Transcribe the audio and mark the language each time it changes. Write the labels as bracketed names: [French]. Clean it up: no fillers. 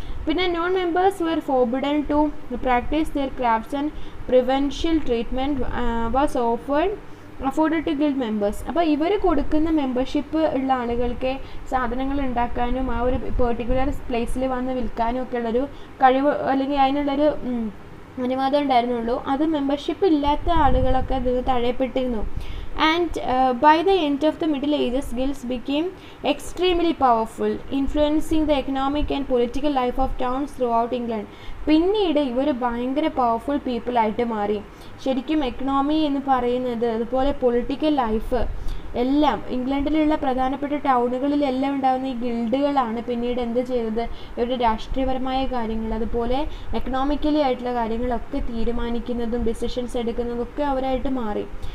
[Malayalam] പിന്നെ [English] Non members were forbidden to practice their crafts and preferential treatment was afforded to guild members. [Malayalam] അപ്പോൾ ഇവർ കൊടുക്കുന്ന membership ഉള്ള ആളുകൾക്ക് സാധനങ്ങൾ ഉണ്ടാക്കാനും ആ ഒരു പെർട്ടിക്കുലർ പ്ലേസിൽ വന്ന് വിൽക്കാനും ഒക്കെ ഉള്ളൊരു കഴിവ് അല്ലെങ്കിൽ അതിനുള്ളൊരു അനുവാദം ഉണ്ടായിരുന്നുള്ളൂ. അത് മെമ്പർഷിപ്പ് ഇല്ലാത്ത ആളുകളൊക്കെ അതിന് തഴയപ്പെട്ടിരുന്നു. [English] And by the end of the Middle Ages, guilds became extremely powerful, influencing the economic and political life of towns throughout England. [Malayalam] പിന്നീട് ഇവർ ഭയങ്കര പവർഫുൾ പീപ്പിളായിട്ട് മാറി. ശരിക്കും എക്കണോമി എന്ന് പറയുന്നത്, അതുപോലെ പൊളിറ്റിക്കൽ ലൈഫ് എല്ലാം ഇംഗ്ലണ്ടിലുള്ള പ്രധാനപ്പെട്ട ടൗണുകളിലെല്ലാം ഉണ്ടാകുന്ന ഈ ഗിൽഡുകളാണ് പിന്നീട് എന്ത് ചെയ്തത്, ഇവരുടെ രാഷ്ട്രീയപരമായ കാര്യങ്ങൾ അതുപോലെ എക്കണോമിക്കലി ആയിട്ടുള്ള കാര്യങ്ങളൊക്കെ തീരുമാനിക്കുന്നതും ഡിസിഷൻസ് എടുക്കുന്നതും ഒക്കെ അവരായിട്ട് മാറി.